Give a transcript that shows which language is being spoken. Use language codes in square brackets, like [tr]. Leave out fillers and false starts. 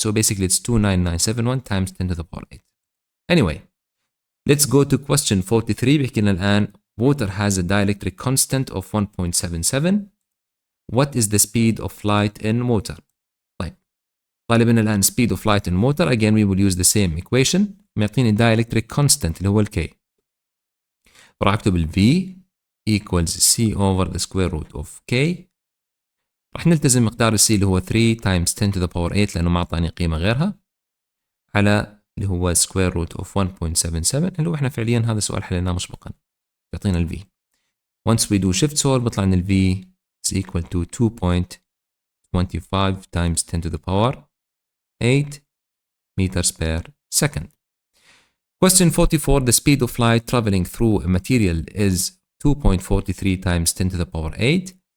[en] So basically it's 29971 times 10 to the power 8. Anyway, let's go to question 43. [ar] بيحكي لنا الآن [en] water has a dielectric constant of 1.77. What is the speed of light in water? [ar] طيب طالب لنا الآن [en] speed of light in water. Again, we will use the same equation. [ar] معطيني dielectric constant اللي هو ال K. راح أكتب ال [en] V equals C over the square root of K. [ar] راح نلتزم مقدار ال C اللي هو [en] 3 times 10 to the power 8 [ar] لأنه ما أعطاني قيمة غيرها على اللي هو [en] square root of 1.77 [ar] اللي هو إحنا فعليا هذا السؤال حليناه مسبقا. يعطينا ال V. [en] Once we do shift solve [ar] بيطلع لنا ال [en] V is equal to 2.25 times 10 to the power 8 meters per second. Question 44. The speed of light traveling through a material is 2.43 times 10 to the power 8.